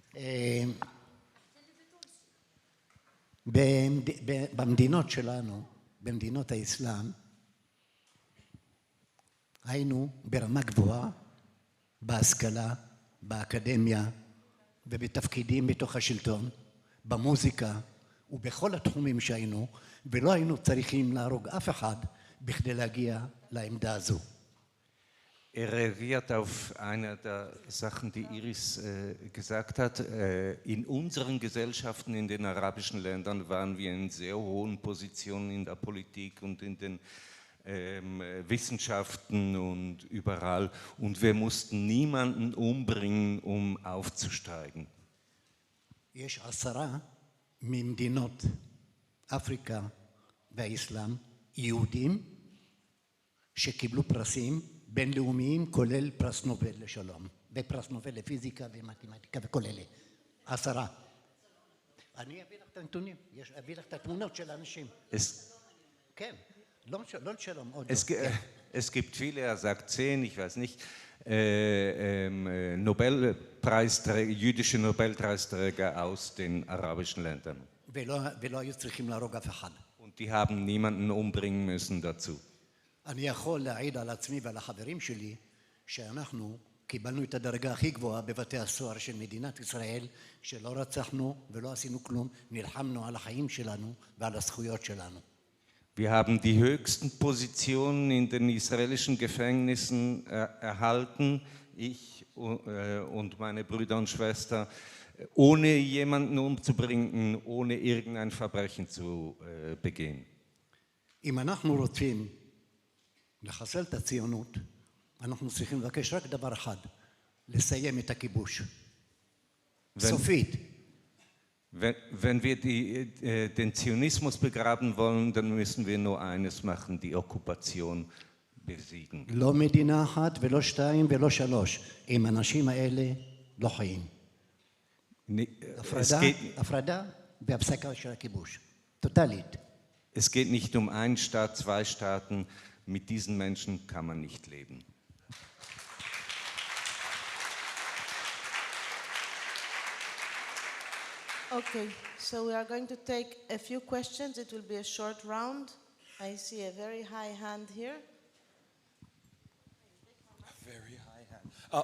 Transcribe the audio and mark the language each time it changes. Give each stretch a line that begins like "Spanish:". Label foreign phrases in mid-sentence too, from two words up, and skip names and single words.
Hebrew: במדינות שלנו, במדינות האסלאם, היינו ברמה גבוהה, בהשכלה, באקדמיה ובתפקידים בתוך השלטון, במוזיקה ובכל התחומים שהיינו, ולא היינו צריכים להרוג אף אחד בכדי להגיע לעמדה הזו.
German: Reagiert auf eine der Sachen, die Iris gesagt hat. In unseren Gesellschaften, in den arabischen Ländern, waren wir in sehr hohen Positionen in der Politik und in den Wissenschaften und überall. Und wir mussten niemanden umbringen, um aufzusteigen.
Hebrew: יש 10 ממדינות אפריקה והאסלאם, יהודים, שקיבלו פרסים בינלאומיים, כולל פרס נובל לשלום, ופרס נובל לפיזיקה ומתמטיקה וכל אלה. 10. אני אביא לך את הנתונים, אביא לך את התמונות של האנשים. כן, לא לשלום, עוד לא.
German: Es gibt viele, er sagt 10, ich weiß nicht, jüdische Nobelpreisträger aus den arabischen Ländern.
Hebrew: ולא היו צריכים להרוג אף אחד.
German: Und die haben niemanden umbringen müssen dazu.
Hebrew: אני יכול להעיד על עצמי ועל החברים שלי שאנחנו קיבלנו את הדרגה הכי גבוהה בבתי הסוהר של מדינת ישראל, שלא רצחנו ולא עשינו כלום, נלחמנו על החיים שלנו ועל הזכויות שלנו.
German: Wir haben die höchsten Positionen in den israelischen Gefängnissen erhalten, ich und meine Brüder und Schwestern, ohne jemanden umzubringen, ohne irgendein Verbrechen zu begehen.
Hebrew: אם אנחנו רוצים לחסל את הציונות, אנחנו צריכים לבקש רק דבר אחד, לסיים את הכיבוש. סופית.
German: Wenn wir den Zionismus begraben wollen, dann müssen wir nur eines machen, die Okkupation besiegen.
Hebrew: לא מדינה אחת ולא 2 ולא 3. עם האנשים האלה לא חיים. הפרדה והפסקה של הכיבוש. טוטלית.
German: Es geht nicht um einen Staat, 2 Staaten. Mit diesen Menschen kann man nicht leben.
English: Okay, so we are going to take a few questions. It will be a short round. I see a very high hand here. A very high hand.